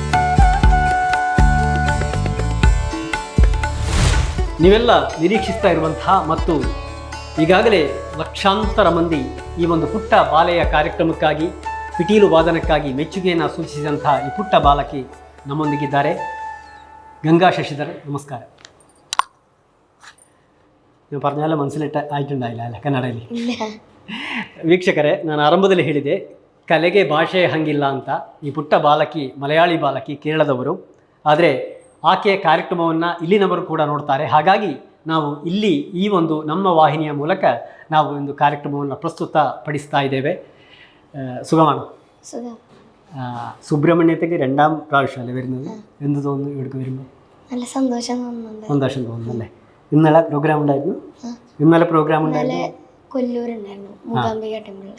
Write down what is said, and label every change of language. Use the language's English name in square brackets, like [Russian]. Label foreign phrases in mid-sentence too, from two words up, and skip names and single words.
[Kannada] ನೀವೆಲ್ಲ ನಿರೀಕ್ಷಿಸ್ತಾ ಇರುವಂತಹ ಮತ್ತು ಈಗಾಗಲೇ ಲಕ್ಷಾಂತರ ಮಂದಿ ಈ ಒಂದು ಪುಟ್ಟ ಬಾಲೆಯ ಕಾರ್ಯಕ್ರಮಕ್ಕಾಗಿ, ಪಿಟೀಲು ವಾದನಕ್ಕಾಗಿ ಮೆಚ್ಚುಗೆಯನ್ನು ಸೂಚಿಸಿದಂತಹ ಈ ಪುಟ್ಟ ಬಾಲಕಿ ನಮ್ಮೊಂದಿಗಿದ್ದಾರೆ. ಗಂಗಾ ಶಶಿಧರ್, ನಮಸ್ಕಾರ. ನೀವು [Malayalam] പറഞ്ഞാൽ മനസ്സിലായിട്ടുണ്ടായില്ല [Kannada] ಅಲ್ಲ ಕನ್ನಡದಲ್ಲಿ? ವೀಕ್ಷಕರೇ, ನಾನು ಆರಂಭದಲ್ಲಿ ಹೇಳಿದೆ ಕಲೆಗೆ ಭಾಷೆ ಹಂಗಿಲ್ಲ ಅಂತ. ಈ ಪುಟ್ಟ ಬಾಲಕಿ ಮಲಯಾಳಿ ಬಾಲಕಿ, ಕೇರಳದವರು. ಆದರೆ ಆಕೆಯ ಕಾರ್ಯಕ್ರಮವನ್ನು ಇಲ್ಲಿನವರು ಕೂಡ ನೋಡ್ತಾರೆ. ಹಾಗಾಗಿ ನಾವು ಇಲ್ಲಿ ಈ ಒಂದು ನಮ್ಮ ವಾಹಿನಿಯ ಮೂಲಕ ನಾವು ಒಂದು ಕಾರ್ಯಕ್ರಮವನ್ನು ಪ್ರಸ್ತುತಪಡಿಸ್ತಾ ഇದ್ದೇವೆ. [Malayalam] സുഖമാണോ? സുഖം. സുബ്രഹ്മണ്യത്തേക്ക് 2ാം പ്രാവശ്യമല്ലേ വരുന്നത്? എന്ത് തോന്നുന്നു ഇവിടേക്ക് വരുമ്പോൾ? നല്ല സന്തോഷം തോന്നുന്നുണ്ട്. സന്തോഷം തോന്നുന്നല്ലേ? ഇന്നലെ പ്രോഗ്രാം ഉണ്ടായിരുന്നു? ഇന്നലെ പ്രോഗ്രാം ഉണ്ടായിരുന്നു. കൊല്ലൂരുണ്ടായിരുന്നു, മൂകാംബിക ടെമ്പിളിൽ.